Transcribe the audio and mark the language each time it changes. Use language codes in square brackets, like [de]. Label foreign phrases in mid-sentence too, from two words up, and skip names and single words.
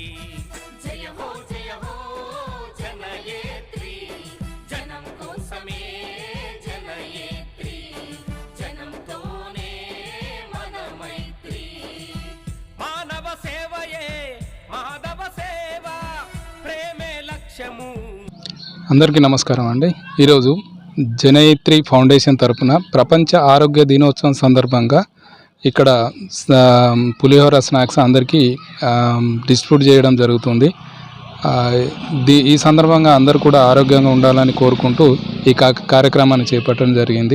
[hi] जय हो [te] జనయిత్రి జనం కోసమే జనయిత్రి జనం తోనే మన మైత్రి. మానవ సేవయే మాధవ సేవ ప్రేమే లక్ష్యము. అందరికీ నమస్కారం అండి. ఈరోజు జనయిత్రి ఫౌండేషన్ తరపున ప్రపంచ ఆరోగ్య దినోత్సవం సందర్భంగా ఇక్కడ పులిహోర స్నాక్స్ అందరికీ డిస్ట్రిబ్యూట్ చేయడం జరుగుతుంది. ఈ సందర్భంగా అందరూ కూడా ఆరోగ్యంగా ఉండాలని కోరుకుంటూ ఈ కార్యక్రమాన్ని చేపట్టడం జరిగింది.